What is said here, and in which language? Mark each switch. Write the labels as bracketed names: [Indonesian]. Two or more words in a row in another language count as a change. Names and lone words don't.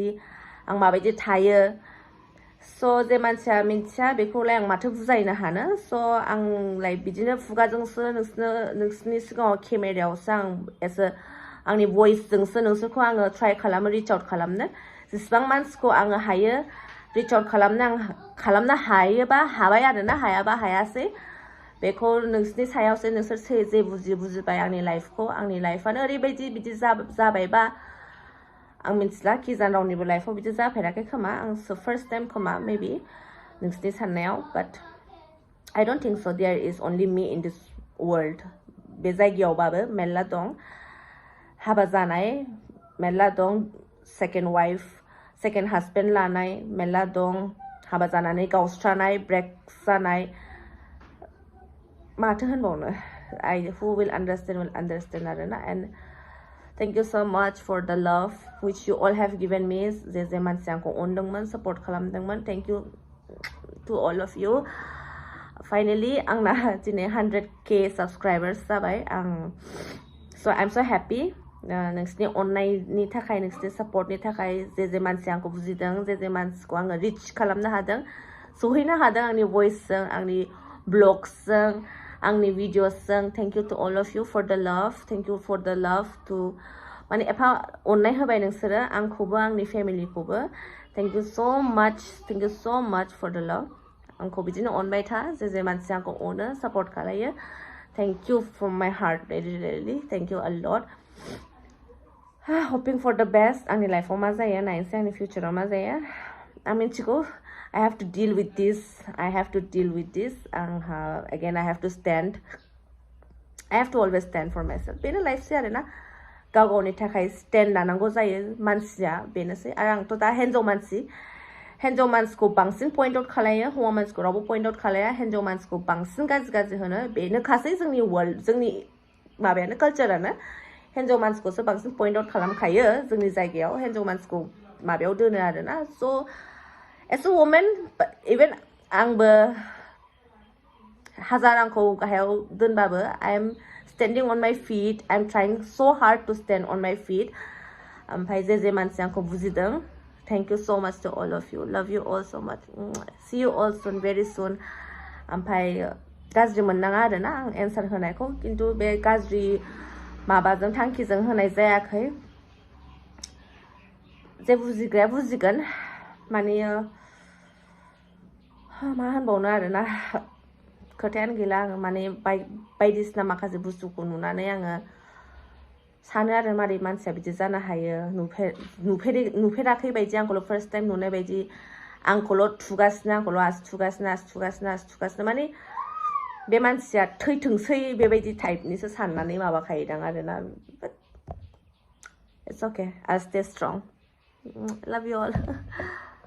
[Bodo] आं माबायदि थायो स' जे मानसिया मिथिया बेखौलाय आं माथो बुजायनो हानो स' आंलाय बिदिनो खुगाजोंसो नोंसोरनि सिगाङाव केमेरायावसो आं एसे आंनि भइसजोंसो नोंसोरखौ आङो ट्राइ खालामो [English] reach out [Bodo] खालामनो जेसेबां मानसिखौ आङो हायो [English] reach out [Bodo] खालामनो हायोबा हाबाय आरोना हायाबा हायासै बेखौ नोंसोरनि सायावसो नोंसोर जे बुजिबाय आंनि लाइफआनो ओरैबायदि बिदि जाबायबा आं मिथिला खिजान रावनिबो लाइफआव बिदि जाफेराखै खोमा आंसो [English] first time [Bodo] खोमा मेबि नोंसोरनि साननायाव [English] but I don't think so there is only me in this world [Bodo] बे जायगायावबाबो मेल्ला दं हाबा जानाय मेल्ला दं [English] second wife second husband [Bodo] लानाय मेल्ला दं हाबा जानानै गावस्रानाय ब्रेक जानाय माथो होनबावनो [English] who will understand [Bodo] आरोना [English] and thank you so much for the love which you all have given me [Bodo] जे मानसि आंखौ अनदोंमोन support खालामदोंमोन [English] thank you to all of you finally [Bodo] आंना दिनै 100k subscribers जाबाय [English] so I'm so happy [Bodo] नोंसोरनि अननायनि थाखाय नोंसोरनि सपोर्टनि थाखाय जे मानसि आंखौ बुजिदों जे मानसिखौ आङो रिच खालामनो हादों सहैनो हादों आंनि भइसजों आंनि ब्लग्सजों आंनि भिडिअसजों [English] thank you to all of you for [Bodo] the love thank you for [English] the love to [Bodo] माने एफा अननाय होबाय नोंसोरो आंखौबो आंनि फेमिलिखौबो [English] thank you so much for the love [Bodo] आंखौ बिदिनो अनबाय था जे मानसि आंखौ अनो सपोर्ट खालायो [English] thank you from my heart really thank you a lot hoping for the best [Bodo] आंनि लाइफआव मा जायो नायनोसै आंनि फिउचाराव मा जायो आं मिथिगौ [English] I have to deal with this again I have to stand I have to always stand for myself [Bodo] बेनो लाइफसै आरोना गाव गावनि थाखाय स्टेन्ड लानांगौ जायो मानसिया बेनोसै आरो आंथ' दा हिन्जाव मानसिखौ बांसिन [English] point out [Bodo] खालायो हौवा मानसिखौ रावबो [English] point out [Bodo] खालाया हिन्जाव मानसिखौ बांसिन गाज्रि होनो बेनोखासै जोंनि वर्ल्ड जोंनि माबायानो कालचारानो हिन्जाव मानसिखौसो बांसिन [English] point out [Bodo] खालामखायो जोंनि जायगायाव हिन्जाव मानसिखौ माबायाव दोनो आरोना [English] so as a woman even [Bodo] आंबो हाजार आंखौ गाहायाव दोनबाबो [English] I am standing on my feet [Bodo] I'm trying so hard to stand on my feet ओमफ्राय जे मानसि आंखौ बुजिदों [English] thank you so much to all of you love you all so much see you all soon very soon [Bodo] ओमफ्राय गाज्रि मोननाङा आरोना आं एन्सार होनायखौ खिन्थु बे गाज्रि माबाजों थांखिजों होनाय जायाखै जे बुजिग्राया बुजिगोन माने मा होनबावनो आरोना खोथायानो गैला आङो माने बायदिसिना माखासे बुस्थुखौ नुनानै आङो सानो आरो मारै मानसिया बिदि जानो हायो नुफेराखै बायदि आंखौल' [English] first time [Bodo] नुनाय बायदि आंखौल' थुगासिनो आंखौल' आसि थुगासिनो माने बे मानसिया थैथोंसै बेबायदि टाइपनिसो साननानै माबाखायोदां आरोना [English] but it's okay I'll stay strong love you all